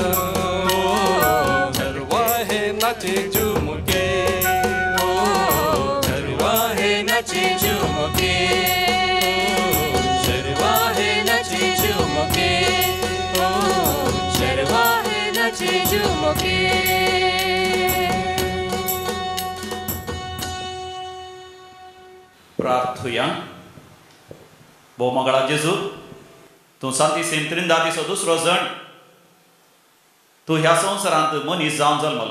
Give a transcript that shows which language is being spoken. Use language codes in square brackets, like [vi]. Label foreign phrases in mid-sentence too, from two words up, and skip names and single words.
[hi] नाचे झूम के, चरवाहे नाचे झूम के, चरवाहे नाचे झूम के, चरवाहे नाचे झूम के। [kok] प्रार्थूया। बोमगळा जेजू, तू सांती सेम त्रिंदा दिसो दुसरो जण, तू ह्या संवसारांत मनीस जावन जल्मलोय।